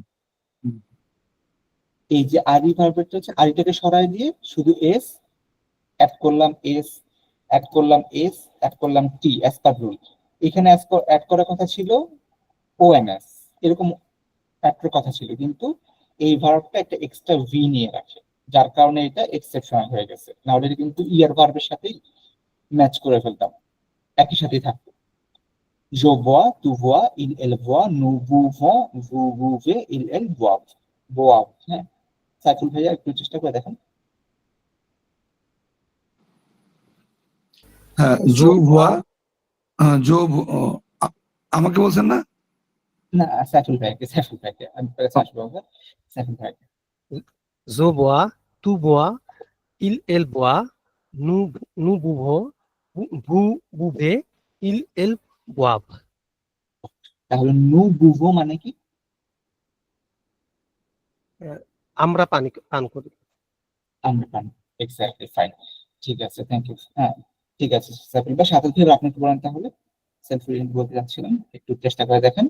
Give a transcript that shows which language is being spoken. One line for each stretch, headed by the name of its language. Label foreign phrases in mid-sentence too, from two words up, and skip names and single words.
Bangla: এই যে আদি ভার্বেরটা হচ্ছে আরিটাকে সরাই দিয়ে শুধু এস অ্যাড করলাম, এস অ্যাড করলাম, এস অ্যাড করলাম টি,
English: as per rule.
Bangla: এখানে অ্যাড করার কথা ছিল ওএনএস, এরকম অ্যাড করার কথা ছিল, কিন্তু এই ভার্বটা একটা এক্সট্রা ভি নিয়ে রাখে, যার কারণে এটা এক্সেপশনাল হয়ে গেছে, নাহলে এটা কিন্তু ইয়ার ভার্বের সাথেই ম্যাচ করে ফেলতাম, একই সাথেই থাকতো।
French: Je vois, tu vois, il, elle voit, nous buvons, vous buvez, il, elle boivent, boivent,
Bangla: হ্যাঁ। সাইফুল ভাইয়া একটু চেষ্টা করে দেখেন। হ্যাঁ
French: je bois,
Bangla: জো আমাকে বলছেন না? না, সাইফুল ভাইকে আমি পরে আসবো আবার। সাইফুল ভাইকে,
French: Je bois, tu bois, il boit, nous buvons, vous buvez, ils boivent.
Bangla: তাহলে
French: nous buvons
Bangla: মানে কি? আমরা পান করি। আমরা পান, এক্স্যাক্টলি, ফাইন, ঠিক আছে,
English: thank you.
Bangla: হ্যাঁ, ঠিক আছে সাইফুল ভাই, সাথে থেকে আপনি একটু বলেন তাহলে,
English: self reading
Bangla: বলতে যাচ্ছিলাম, একটু চেষ্টা করে দেখেন।